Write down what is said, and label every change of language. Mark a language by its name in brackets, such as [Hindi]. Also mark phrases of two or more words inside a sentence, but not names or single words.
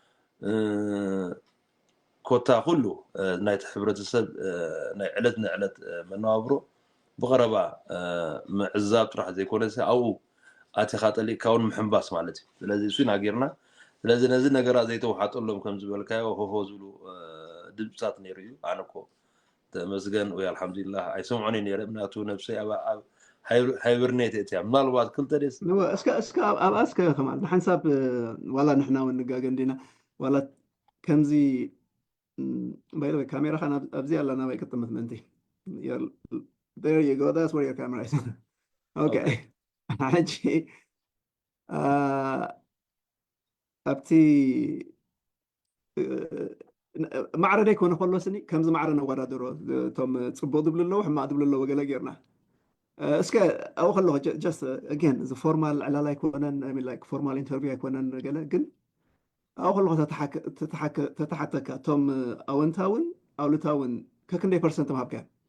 [Tigrinya] ኮታ ኩሉ ናይቲ ሕብረተሰብ ናይ ዕለት ንዕለት መነባብሮ ብቐረባ ምዕዛብ ጥራሕ ዘይኮነስ ኣብኡ ኣቲኻ ጠሊቕካ እውን ምሕንባስ ማለት እዩ ስለዚ እሱ ኢና ጌርና ስለዚ ነዚ ነገራት ዘይተዋሓጠሎም ከም ዝበልካዮ ሆሆ ዝብሉ ድምፅታት ነይሩ እዩ ኣነ እኮ ተመስገን ወይ አልሐምዱሊላህ ኣይሰምዖኒ ነይረ ምክንያቱ ነብሰይ ኣብ ሃይበርኔት እያ ምናልባት ክልተ ደስ እስከ ኣብ ኣስከ ከማል ብሓንሳብ ዋላ ንሕና እውን ንጋገ እንዲና ዋላ ከምዚ ባይ ወይ ካሜራኻ ኣብዚ ኣላ ናባይ ቅጥምት ምእንቲ [English] there you go that's where your camera is okay [Tigrinya] ሕጂ ኣብቲ ማዕረ ደይኮነ ከሎ ስኒ ከምዚ ማዕረ ነወዳድሮ እቶም ፅቡቅ ድብሉ ኣለዎ ሕማቅ ድብሉ ኣለዎ ገለ ጌርና እስከ ኣብኡ ከለኹ [English] just again [Tigrinya] እዚ ፎርማል ዕላል ኣይኮነን [English] like formal interview [Tigrinya] ኣይኮነን ገለ ግን ኣብኡ ከለኹ ተተሓተካ እቶም ኣወንታውን ኣውልታውን ከክንደይ ፐርሰንት ምሃብካ